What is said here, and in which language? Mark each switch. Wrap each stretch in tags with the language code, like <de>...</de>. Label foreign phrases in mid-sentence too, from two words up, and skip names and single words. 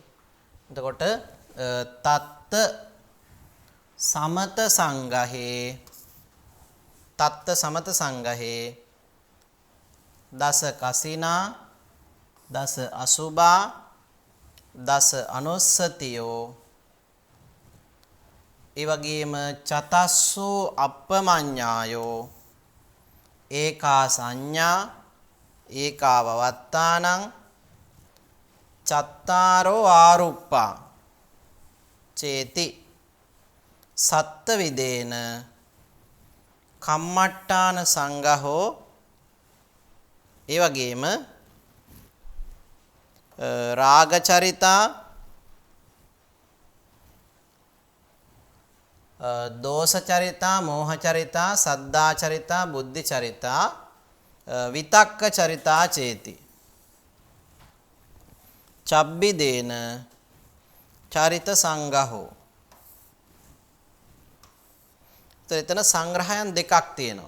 <pi>එතකොට තත්ත සමත සංඝහේ දස කසිනා දස අසුභා දස අනුස්සතියෝ</pi> <si>ඒ වගේම</si> <pi>චතස්සෝ අප්පමඤ්ඤායෝ ඒකා සංඥා ඒකා වවත්තානං චත්තාරෝ ආරුප්පා චේති සත්ත විදේන කම්මට්ඨාන සංඝහෝ</pi> <si>ඒ වගේම</si> <pi>රාග චරිතා දෝෂ චරිතා මෝහ චරිතා සද්දා චරිතා බුද්ධි චරිතා විතක්ක චරිතා චේති චබ්බිදේන චරිත සංඝහෝ</pi> <si>එතන සංග්‍රහයන් දෙකක් තියෙනවා.</si>